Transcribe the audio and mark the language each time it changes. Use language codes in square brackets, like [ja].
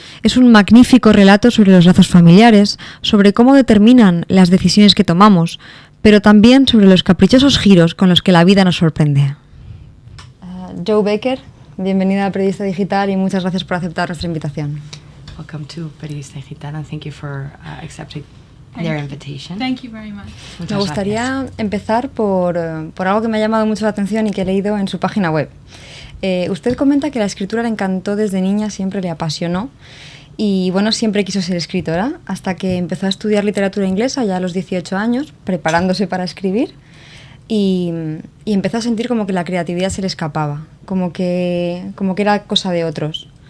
[es] Es un magnífico relato sobre los lazos familiares, sobre cómo determinan las decisiones que tomamos, pero también sobre los caprichosos giros con los que la vida nos sorprende. Joe Baker, bienvenida a Periodista Digital y muchas gracias por aceptar nuestra invitación. [en] Welcome to Periodista Digital and thank you for accepting their invitation. Thank you very much. [es] Me gustaría empezar por algo que me ha llamado mucho la atención y que he leído en su página web. Usted comenta que la escritura le encantó desde niña, siempre le apasionó y bueno, siempre quiso ser escritora hasta que empezó a estudiar literatura inglesa ya a los 18 años, preparándose para escribir y empezó a sentir como que la creatividad se le escapaba, como que era cosa de otros.